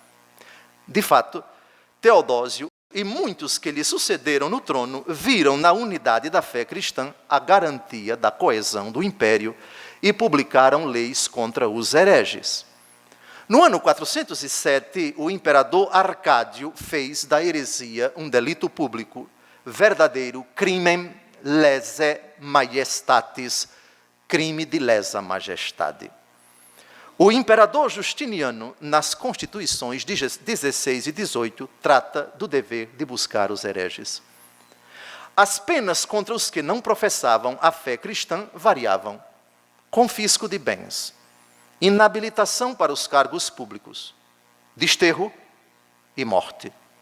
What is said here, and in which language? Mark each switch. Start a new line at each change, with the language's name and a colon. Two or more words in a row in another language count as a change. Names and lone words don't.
Portuguese: De fato, Teodósio e muitos que lhe sucederam no trono viram na unidade da fé cristã a garantia da coesão do império e publicaram leis contra os hereges. No ano 407, o imperador Arcádio fez da heresia um delito público, verdadeiro
Latin: crimen lese majestatis,
Portuguese: crime de lesa majestade. O imperador Justiniano, nas constituições 16 e 18, trata do dever de buscar os hereges. As penas contra os que não professavam a fé cristã variavam: confisco de bens, inabilitação para os cargos públicos, desterro e morte.